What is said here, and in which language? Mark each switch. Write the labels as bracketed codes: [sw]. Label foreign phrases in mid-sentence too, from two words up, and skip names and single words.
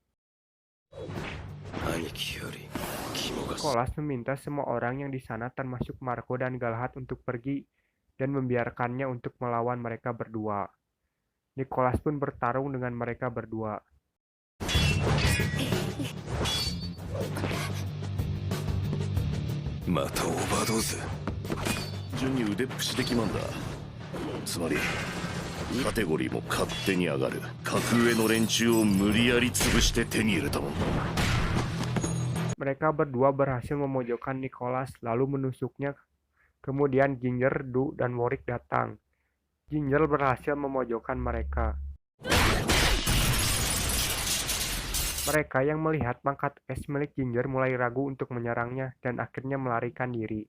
[id] Nicholas meminta semua orang yang di sana termasuk Marco dan Galahad untuk pergi dan membiarkannya untuk melawan mereka berdua. Nicholas pun bertarung dengan mereka berdua. Mata overdose. [ja] 順に腕っぷしで決まんだ。つまりカテゴリーも勝手に上がる。格上の連中を無理やり潰して手に入れたもん。 [id] Mereka berdua berhasil memojokkan Nicholas lalu menusuknya. Kemudian Ginger, Du, dan Warwick datang. Ginger berhasil memojokkan mereka. Mereka yang melihat pangkat es milik Ginger mulai ragu untuk menyerangnya dan akhirnya melarikan diri.